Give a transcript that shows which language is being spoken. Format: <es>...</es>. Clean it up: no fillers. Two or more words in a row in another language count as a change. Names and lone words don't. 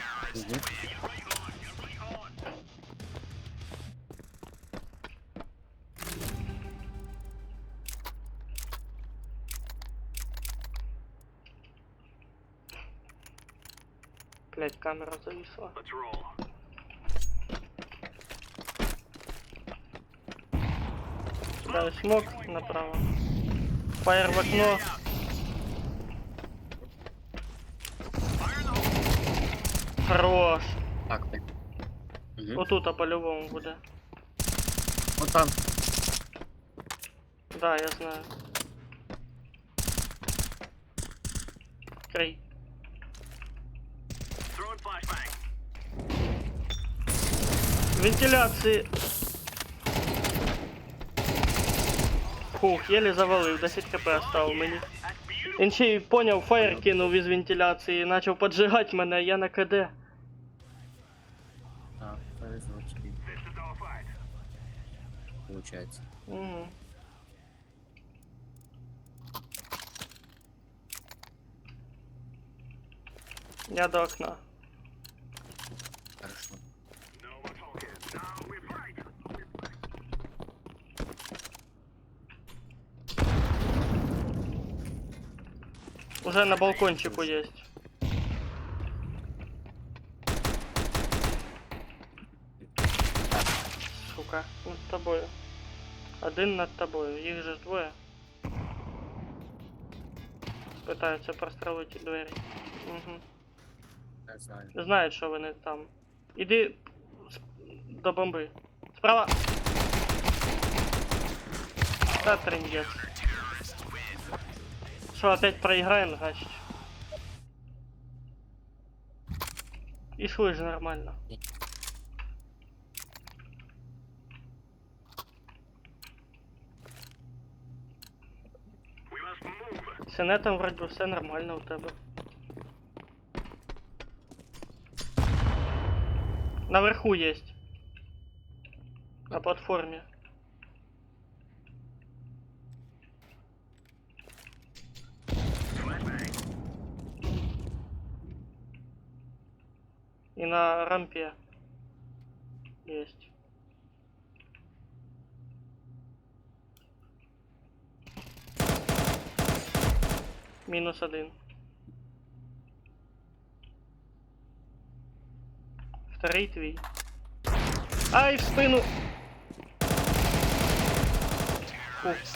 <ru>Мгм. Блять, камера зависла.</ru> <en>Let's roll.</en> <ru>Кидаю смок направо. Фаер в окно.</ru> <en>Fire in the hole.</en> <ru>Хорош. Так, так. Мгм.</ru> <uk>Отут по-любому буде.</uk> <ru>Вот там. Да, я знаю. Крий.</ru> <en>Throwing flashbang.</en> <uk>Вентиляції. Фух, єлі завалив, 10 хп оставив мені.</uk> <en>That's beautiful.</en> <uk>Він ще й поняв, фаєр кинув із вентиляції і почав поджигати мене, я на КД.</uk> <ru>А, повезло тебе,</ru> <en>This is all fight.</en> <ru>получается. Угу. Я до окна. Хорошо.</ru> <en>No more talking. Now we fight.</en> <ru>Уже на балкончику есть. Сука,</ru> <uk>над тобою. Один над тобою, їх же ж двоє. Питаються прострелити двері. Угу. Я знаю. Знають, що вони там. Іди до бомби. Справа!</uk> <ru>Та трындец. Что, опять проиграем, значит? И шли же нормально.</ru> <en>We must move.</en> <ru>С инетом вроде бы все нормально у тебе. Наверху есть. На платформе.</ru> <en>Flashbang.</en> <ru>И на рампе есть. -1. Второй твій. Ай, в спину! Фу.</ru>